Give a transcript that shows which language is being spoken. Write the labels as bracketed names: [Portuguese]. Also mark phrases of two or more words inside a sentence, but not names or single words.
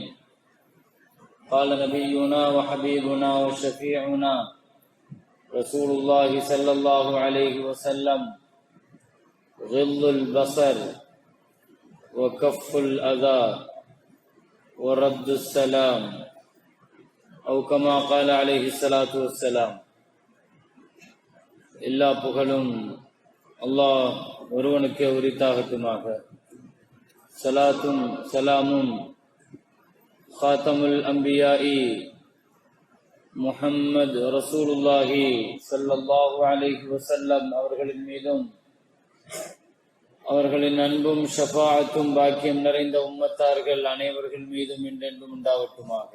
[Arabic] قال نبينا وحبيبنا وشفيعنا رسول الله صلى الله عليه وسلم: غض البصر وكف الأذى ورد السلام، أو كما قال عليه الصلاة والسلام. [Tamil] எல்லா புகழும் அல்லாஹ் ஒருவனுக்கே உரித்தாகட்டுமாக. சலாத்தும் சலாமும் [Arabic] خاتم الأنبياء محمد رسول الله صلى الله عليه وسلم [Tamil] அவர்களின் மீதும் அவர்களின் அன்பும் ஷஃபாஅத்தும் பாக்கியம் நிறைந்த உம்மத்தார்கள் அனைவர்கள் மீதும் என்றென்றும் உண்டாகட்டுமாக.